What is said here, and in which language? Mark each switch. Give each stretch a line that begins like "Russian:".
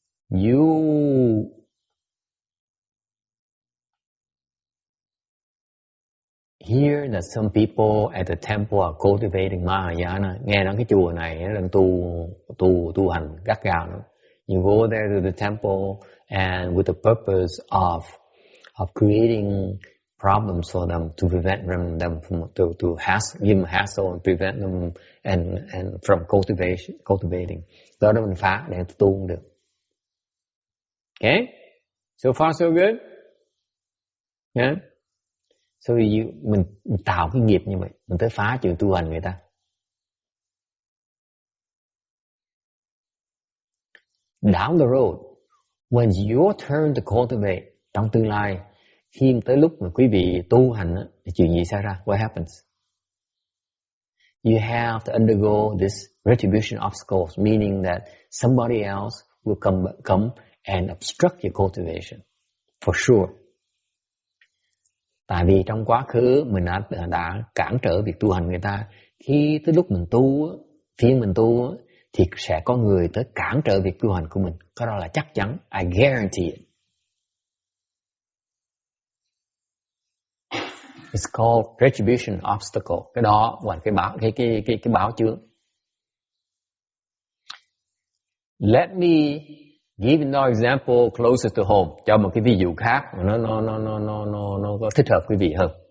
English: You hear that some people at the temple are cultivating Mahayana.
Vietnamese: Nghe nói cái chùa này đang tu hành gắt gao nữa.
English: You go there to the temple and with the purpose of creating problems for them to prevent them from give them hassle and prevent them and from cultivating.
Vietnamese: Đó mình phá để tu không được. Okay?
English: So far so good? Yeah?
Vietnamese: So mình tạo cái nghiệp như vậy, mình tới phá trường tu hành người ta.
English: Down the road, when it's your turn to cultivate,
Vietnamese: trong tương lai, khi tới lúc mà quý vị tu hành, thì chuyện gì xảy ra?
English: What happens? You have to undergo this retribution obstacles, meaning that somebody else will come and obstruct your cultivation, for sure.
Vietnamese: Tại vì trong quá khứ mình đã cản trở việc tu hành người ta. Khi tới lúc mình tu, phiên mình tu, thì sẽ có người tới cản trở việc tu hành của mình. Cái đó là chắc chắn.
English: I guarantee it. It's called retribution obstacle.
Vietnamese: Cái đó là cái báo chướng.
English: Let me give another example closer to home.
Vietnamese: Cho một cái ví dụ khác mà nó có thích hợp quý vị hơn.